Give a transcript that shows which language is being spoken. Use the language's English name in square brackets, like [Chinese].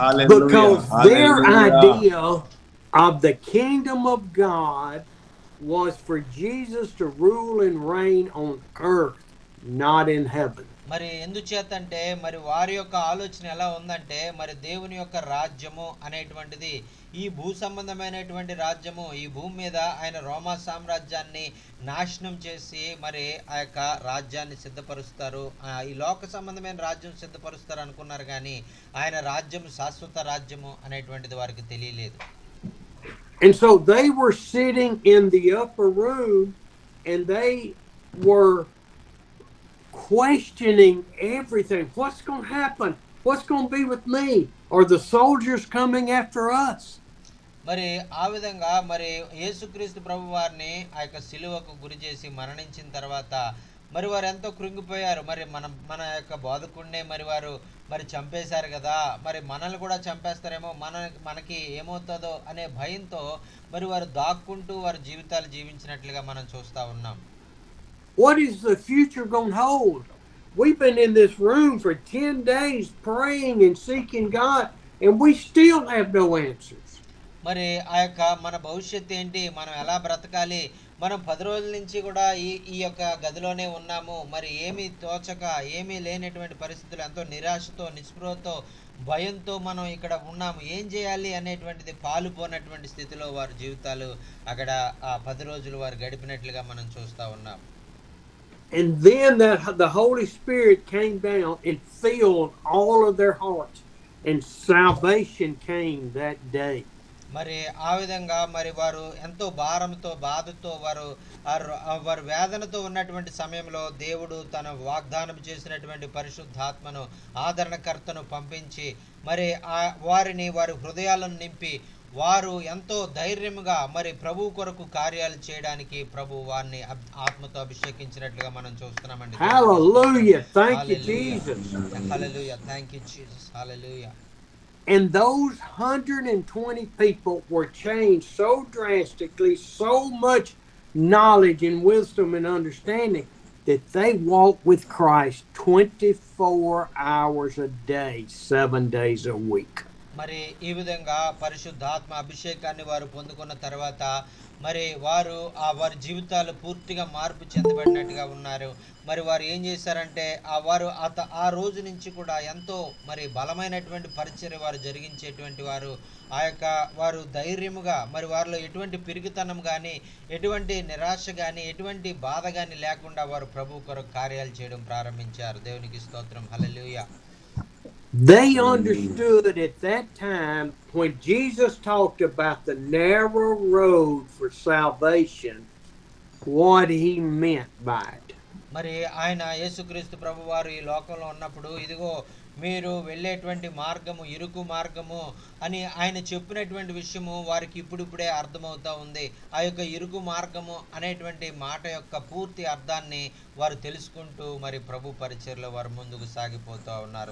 [English] Because their idea of the kingdom of God was for Jesus to rule and reign on earth, not in heaven. [Telugu] మరి ఎందుచేతంటే మరి వారి యొక్క ఆలోచన ఎలా ఉందంటే మరి దేవుని యొక్క రాజ్యము అనేటువంటిది ఈ భూ సంబంధమైనటువంటి రాజ్యము, ఈ భూమి మీద ఆయన రోమా సామ్రాజ్యాన్ని నాశనం చేసి మరి ఆ యొక్క రాజ్యాన్ని సిద్ధపరుస్తారు, ఈ లోక సంబంధమైన రాజ్యం సిద్ధపరుస్తారు అనుకున్నారు, కానీ ఆయన రాజ్యం శాశ్వత రాజ్యము అనేటువంటిది వారికి తెలియలేదు. [English] And so they were sitting in the upper room and they were questioning everything. What's going to happen? What's going to be with me? Are the soldiers coming after us? [Telugu] మరి ఆ విధంగా మరి యేసుక్రీస్తు ప్రభు వారిని ఆ యొక్క సిలువకు గురి చేసి మరణించిన తర్వాత మరి వారు ఎంతో కృంగిపోయారు. మరి మన యొక్క బోధకుడినే మరి వారు మరి చంపేశారు కదా, మరి మనల్ని కూడా చంపేస్తారేమో, మనకి ఏమవుతుందో అనే భయంతో మరి వారు దాక్కుంటూ వారి జీవితాలు జీవించినట్లుగా మనం చూస్తా ఉన్నాం. [English] What is the future going to hold? We've been in this room for 10 days praying and seeking God, and we still have no answers. [Telugu] మరి ఆ యొక్క మన భవిష్యత్తు ఏంటి, మనం ఎలా బ్రతకాలి, మనం 10 రోజుల నుంచి కూడా ఈ యొక్క గదిలోనే ఉన్నాము, మరి ఏమీ తోచక ఏమీ లేనటువంటి పరిస్థితులు, ఎంతో నిరాశతో, నిస్పృహతో, భయంతో మనం ఇక్కడ ఉన్నాము, ఏం చేయాలి అనేటువంటిది పాలుపోనటువంటి స్థితిలో వారి జీవితాలు అక్కడ ఆ 10 రోజులు వారు గడిపినట్లుగా మనం చూస్తా ఉన్నాం. [English] And then the Holy Spirit came down and filled all of their hearts, and salvation came that day. [Telugu] మరి ఆ విధంగా మరి వారు ఎంతో భారంతో, బాధతో, వారు వేదనతో ఉన్నటువంటి సమయంలో దేవుడు తన వాగ్దానం చేసినటువంటి పరిశుద్ధాత్మను, ఆదరణకర్తను పంపించి మరి వారి హృదయాలను నింపి వారు ఎంతో ధైర్యముగా మరి ప్రభు కొరకు కార్యాలు చేయడానికి ప్రభు వారిని ఆత్మతో అభిషేకించినట్లుగా మనం చూస్తున్నామండి. [English] Hallelujah. Thank you, Jesus. Hallelujah. Thank you, Jesus. Hallelujah. And those 120 people were changed so drastically, so much knowledge and wisdom and understanding, that they walked with Christ 24 hours a day, 7 days a week. [Telugu] మరి ఈ విధంగా పరిశుద్ధాత్మ అభిషేకాన్ని వారు పొందుకున్న తర్వాత మరి వారు వారి జీవితాలు పూర్తిగా మార్పు చెందబడినట్టుగా ఉన్నారు. మరి వారు ఏం చేశారంటే వారు ఆ రోజు నుంచి కూడా ఎంతో మరి బలమైనటువంటి పరిచర్య వారు జరిగించేటువంటి వారు. వారు ధైర్యముగా మరి వారిలో ఎటువంటి పిరికితనం కానీ, ఎటువంటి నిరాశ కానీ, ఎటువంటి బాధ కానీ లేకుండా వారు ప్రభు కొరకు కార్యాలు చేయడం ప్రారంభించారు. దేవునికి స్తోత్రం. హల్లెలూయా. [English] They understood at that time when Jesus talked about the narrow road for salvation, what he meant by it. [Telugu] మరి ఆయన యేసుక్రీస్తు ప్రభు వారు ఈ లోకంలో ఉన్నప్పుడు ఇదిగో మీరు వెళ్ళేటువంటి మార్గము ఇరుకు మార్గము అని ఆయన చెప్పినటువంటి విషయము వారికి ఇప్పుడిప్పుడే అర్థమవుతా ఉంది. ఆ యొక్క ఇరుకు మార్గము అనేటువంటి మాట యొక్క పూర్తి అర్థాన్ని వారు తెలుసుకుంటూ మరి ప్రభు పరిచర్యలో వారు ముందుకు సాగిపోతూ ఉన్నారు.